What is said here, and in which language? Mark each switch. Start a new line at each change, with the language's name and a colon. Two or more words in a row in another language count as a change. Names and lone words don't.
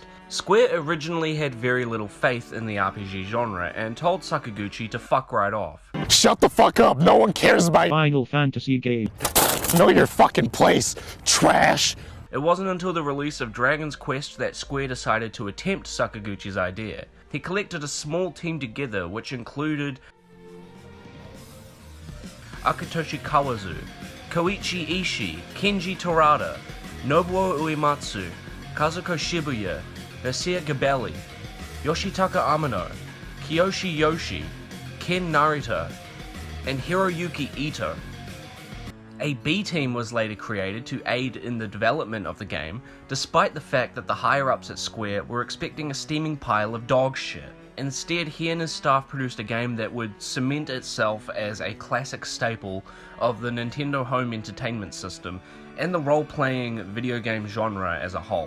English: Square originally had very little faith in the RPG genre and told Sakaguchi to fuck right off. Shut the fuck up, no one cares about Final Fantasy game. Know your fucking place, trash. It wasn't until the release of Dragon's Quest that Square decided to attempt Sakaguchi's idea. He collected a small team together which included Akitoshi Kawazu, Koichi Ishii, Kenji Torada, Nobuo Uematsu, Kazuko Shibuya, nassir Gabeli, Yoshitaka Amano, Kiyoshi Yoshi, Ken Narita, and Hiroyuki Ito. A B-team was later created to aid in the development of the game, despite the fact that the higher-ups at Square were expecting a steaming pile of dog shit. Instead, he and his staff produced a game that would cement itself as a classic staple of the Nintendo home entertainment system and the role-playing video game genre as a whole.